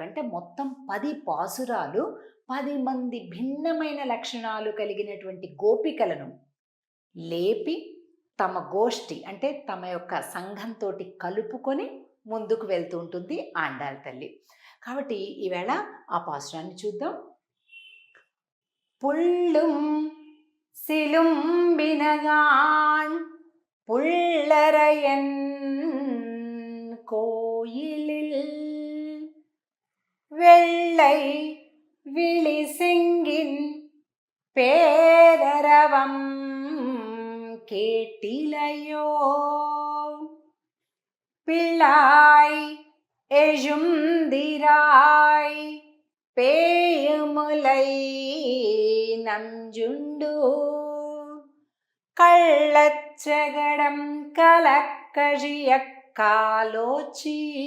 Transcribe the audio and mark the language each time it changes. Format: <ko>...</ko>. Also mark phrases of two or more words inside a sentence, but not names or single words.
<te>అంటే మొత్తం 10 పాసురాలు 10 మంది భిన్నమైన లక్షణాలు కలిగినటువంటి గోపికలను లేపి తమ గోష్ఠి అంటే తమ యొక్క సంఘంతో కలుపుకొని ముందుకు వెళ్తూ ఉంటుంది ఆండాళ్ తల్లి. కాబట్టి ఈవేళ ఆ పాసురాన్ని చూద్దాం.</te> <ta>புள்ளும் சிலம்பினகாண் புள்ளரையன் கோயிலில் வெள்ளை விழிசெங்கின் பேரரவம் கேட்டிலையோ பிள்ளாய் எழுந்திராய் பேயுமுலை நஞ்சுண்டு கள்ளச்சகடம் கலக்கழிய காலோச்சி</ta>